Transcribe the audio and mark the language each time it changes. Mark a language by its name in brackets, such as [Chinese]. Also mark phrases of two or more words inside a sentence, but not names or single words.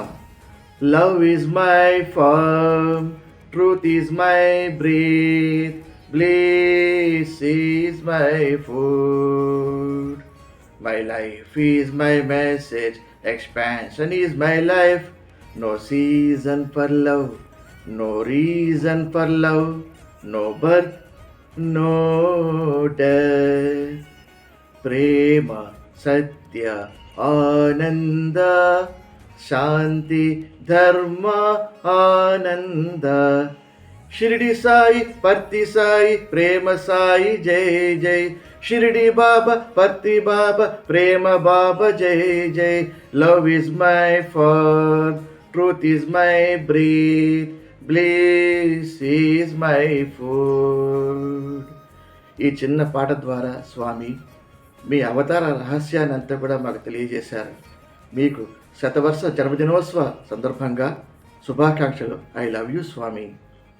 [English] Love is my form, truth is my breath, bliss is my food. My life is my message, expansion is my life. No season for love, no reason for love, no birth, no death. [Kannada] ಪ್ರೇಮ ಸತ್ಯ ಆನಂದ ಶಾಂತಿ ಧರ್ಮ ಆನಂದ ಶಿರಡಿ ಸಾಯಿ ಪರ್ತಿ ಸಾಯಿ ಪ್ರೇಮ ಸಾಯಿ ಜೈ ಜೈ ಶಿರಡಿ ಬಾಬಾ ಪರ್ತಿ ಬಾಬಾ ಪ್ರೇಮ ಬಾಬಾ ಜೈ ಜೈ [English] love is my form truth is my breath bliss is my food. [Telugu] ఈ చిన్న పాట ద్వారా స్వామి మీ అవతార రహస్యాన్ని అంతా కూడా మాకు తెలియజేశారు. మీకు శతవర్ష జన్మదినోత్సవ సందర్భంగా శుభాకాంక్షలు. [English] I love you Swami.